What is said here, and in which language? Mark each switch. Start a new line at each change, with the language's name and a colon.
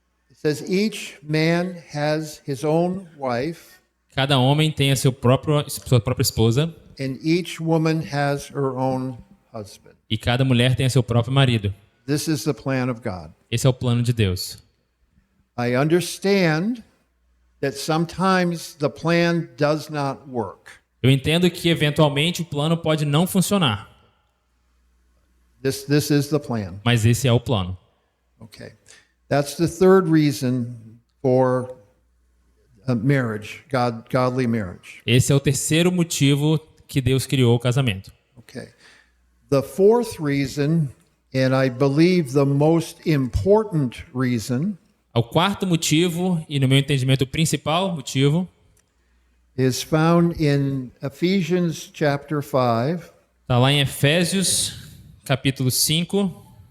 English: It says each man has his own wife,
Portuguese: Cada homem tem a sua própria esposa
English: and each woman has her own husband.
Portuguese: e cada mulher tem a seu próprio marido.
English: This is the plan of God.
Portuguese: Esse é o plano de Deus.
English: I understand that sometimes the plan does not work.
Portuguese: Eu entendo que eventualmente o plano pode não funcionar,
English: This is the plan.
Portuguese: mas esse é o plano.
English: Okay. That's the third reason for marriage, godly marriage.
Portuguese: Esse é o terceiro motivo que Deus criou o casamento.
English: Okay. The fourth reason, and I believe the most important reason,
Portuguese: O quarto motivo, e no meu entendimento o principal motivo,
English: is found in Ephesians chapter 5.
Portuguese: está lá em Efésios, capítulo 5,